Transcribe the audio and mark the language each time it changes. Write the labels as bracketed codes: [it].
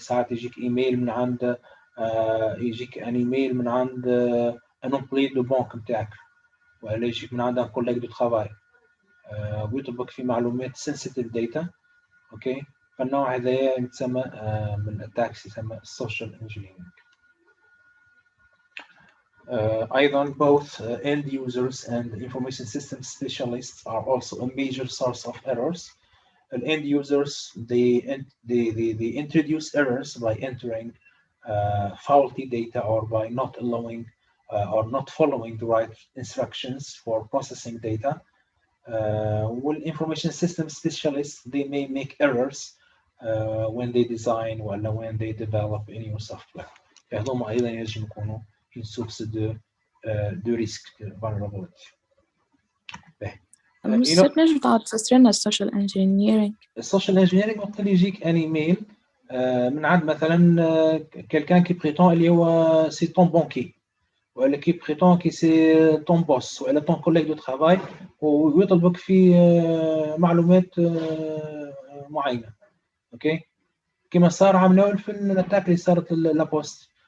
[ar] ساعات يجيك ايميل من عند يجيك ان ايميل من عند ان امبلوي دو بانك نتاعك ولا يجيك من عند ان كوليج دو ترافاي ويطلبك في معلومات سنسيتيف داتا اوكي فالنوع هذا يتسمى من الاتاكس يسمى السوشيال انجينيرنج. أيضا [en] both end users and information system specialists are also a major source of errors. The end users they introduce errors by entering faulty data or by not allowing or not following the right instructions for processing data. Well, information system specialists they may make errors when they design or when they develop a new software. [ar] فهذوما أيضا يجب يكونوا [fr] une source de risque de vulnerability. [ar] مش نجم تفسر لنا السوشيال انجينيرينج؟ السوشيال انجينيرينج وقت اللي يجيك ان ايميل من عند مثلا كيلكان كي بريتون اللي هو سي طون بونكي ولا كي بريتون كي سي طون بوس ولا طون كوليج دو ترافاي ويطلبك في معلومات معينه اوكي كما صار عملوا في الاتاك اللي صارت لابوست.